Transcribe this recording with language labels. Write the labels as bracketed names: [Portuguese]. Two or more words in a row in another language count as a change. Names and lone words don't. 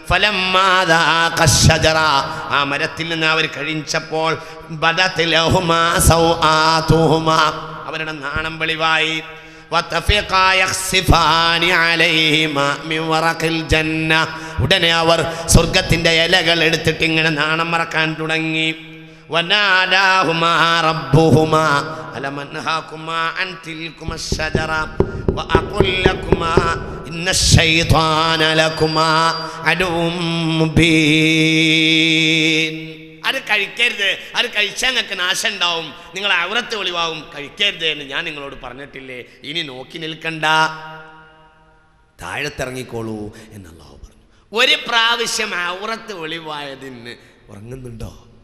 [Malayalam] ആ മരത്തിൽ നിന്ന് അവർ കഴിച്ചപ്പോൾ അവരുടെ നാണം വെളിവായി. ഉടനെ അവർ സ്വർഗത്തിന്റെ ഇലകൾ എടുത്തിട്ട് ഇങ്ങനെ നാണം മറക്കാൻ തുടങ്ങി. [Arabic] وناداهما ربهما ألم أنهاكما عن تلكما الشجرة وأقل لكما إن الشيطان لكما عدو مبين. [Malayalam] അത് കഴിക്കരുത്, അത് കഴിച്ചാൽ നിങ്ങൾക്ക് നാശം ഉണ്ടാവും, നിങ്ങളെ ഔറത്ത് വെളിവാകും, കഴിക്കരുത് എന്ന് ഞാൻ നിങ്ങളോട് പറഞ്ഞിട്ടില്ലേ? ഇനി നോക്കി നിൽക്കണ്ട, താഴത്തിറങ്ങിക്കോളൂ എന്ന് അല്ലാഹു പറഞ്ഞു. ഒരു പ്രാവശ്യം ഔറത്ത് വെളിവായതിന് ഉറങ്ങുന്നുണ്ടോ?